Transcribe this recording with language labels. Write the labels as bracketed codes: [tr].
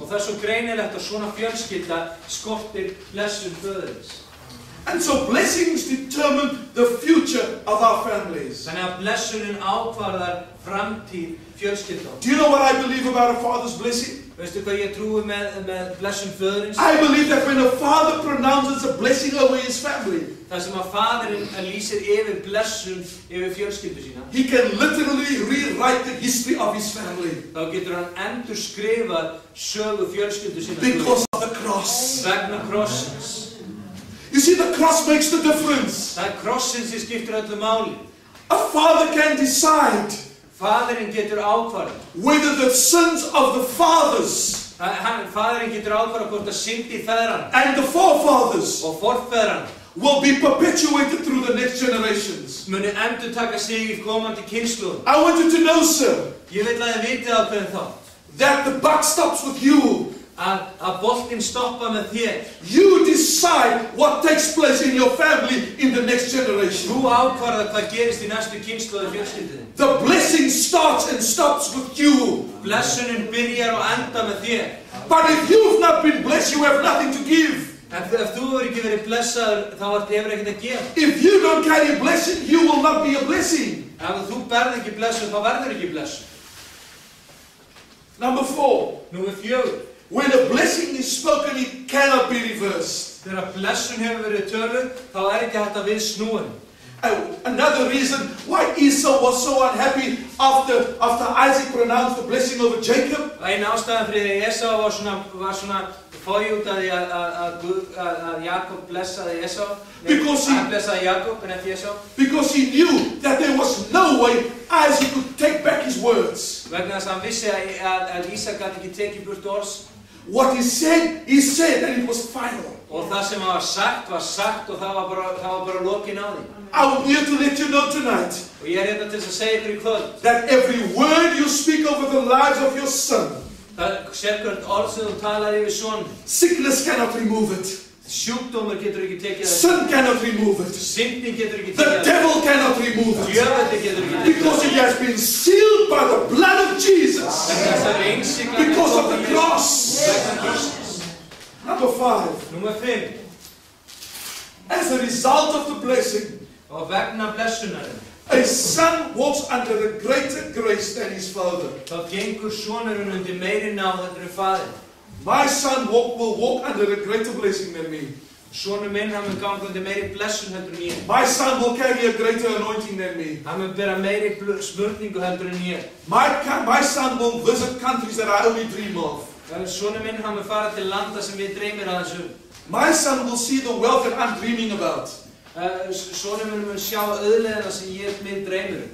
[is] Og það er svo greinilegt að svona fjölskylda skortir blessun föðurins. [en] And so blessings determine the future of our families. [is] Þannig að blessunin ákvarðar framtíð fjölskylda. [en] Do you know what I believe about a father's blessing? [is] Veistu hvað ég trúi með blessun föðurins? [en] I believe that when a father pronounces a blessing over his family, [is] það sem að faðirinn lýsir yfir blessun yfir fjölskyldu sína, [en] he can literally rewrite the history of his family. [is] Þá getur hann endurskrifað sögu fjölskyldu sína. [en] Because of the cross. [is] Vegna krossins. [en] You see, the cross makes the difference. [is] Það krossin sem skiptir öllu máli. [en] A father can decide [is] Faðirinn getur ákvarðað [en] whether the sins of the fathers [is] Faðirinn getur ákvarðað hvort að syndi feðranna [en] and the forefathers [is] og forfeðranna [en] will be perpetuated through the next generations. [is] muni endurtaka sig í komandi kynslóðum. [en] I want you to know, sir, [is] Ég vil að þið vitið ákveðin þá [en] that the buck stops with you. [is] að boltinn stoppa með þér. [en] You decide what takes place in your family in the next generation. [is] Þú ákvarðar hvað gerist í næstu kynslóðu fjölskylduðinni. [en] The blessing starts and stops with you. [is] Blessunin byrjar og enda með þér. [en] But if you've not been blessed, you have nothing to give. [is] En ef þú hefur ekki verið blessaður, þá hefur ekkert að gefa. [en] If you don't carry a blessing, you will not be a blessing. [is] Ef þú berð ekki blessun, þá verður ekki blessun. [en] Number 4. [is] Númer 4. [en] When a blessing is spoken, it cannot be reversed. [is] Þegar blessun hefur verið töluð, þá ekki hægt að við snúa henni. [en] Another reason why Esau was so unhappy after Isaac pronounced the blessing over Jacob. [is] Ein ástæðan fyrir því Esau var svona fói út af því að Jakob blessaði Esau. Hann blessaði Jakob en ekki Esau. [en] Because he knew that there was no way Isaac could take back his words. [is] Vegna þess að hann vissi að Ísak gat ekki tekið burt orð. [en] What he said and it was final. [is] Og það sem var sagt og það var bara lokin á því. [en] I'm here to let you know tonight. [is] Og ég hérna til að segja ykkur í kvöld. [en] That every word you speak over the lives of your son. [is] Það sérkvært orð sem þú talar yfir son. [en] Sickness cannot remove it. [is] Sjúkdómur getur ekki tekið það. [en] Sin cannot remove it. [is] Syndin getur ekki tekið [en] The [is] það. [en] devil cannot remove it. [is] Djöfulli getur ekki tekið það. [en] Because it has been sealed by the blood of Jesus. Because of the cross. Number 5. [is] Númer 5. [en] As a result of the blessing, [is] og vegna blessunarinn, [en] a son walks under a greater grace than his father. [is] Þá gengur sonurinn undir meiri náð heldur en faðirinn. [en] My son will walk under a greater blessing than me. [is] Sonur minn hann mun ganga undir meiri blessun heldur en ég. [en] My son will carry a greater anointing than me. [is] Hann mun bera meiri smurningu heldur en ég. [en] My son will visit countries that I only dream of. [is] Sonur minn hann mun fara til landa sem við dreymir aðeins um. [en] My son will see the wealth that I'm dreaming about. [is] Sonur minn mun sjá auðlegina sem ég minn dreymir um.